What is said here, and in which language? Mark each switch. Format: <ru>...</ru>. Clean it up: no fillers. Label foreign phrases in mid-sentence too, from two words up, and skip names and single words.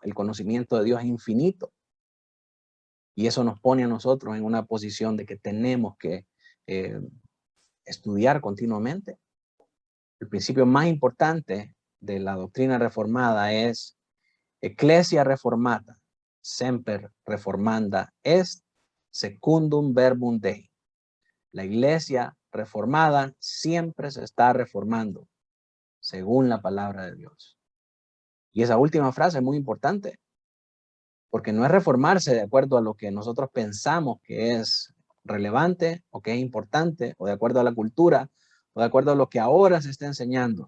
<es>El conocimiento de Dios es infinito. Y eso nos pone a nosotros en una posición de que tenemos que estudiar continuamente. El principio más importante de la doctrina reformada es</es> <la>Ecclesia Reformata, semper reformanda est secundum verbum Dei.</la> <es>La iglesia reformada siempre se está reformando según la palabra de Dios. Y esa última frase es muy importante, porque no es reformarse de acuerdo a lo que nosotros pensamos que es relevante o que es importante, o de acuerdo a la cultura, o de acuerdo a lo que ahora se está enseñando.</es>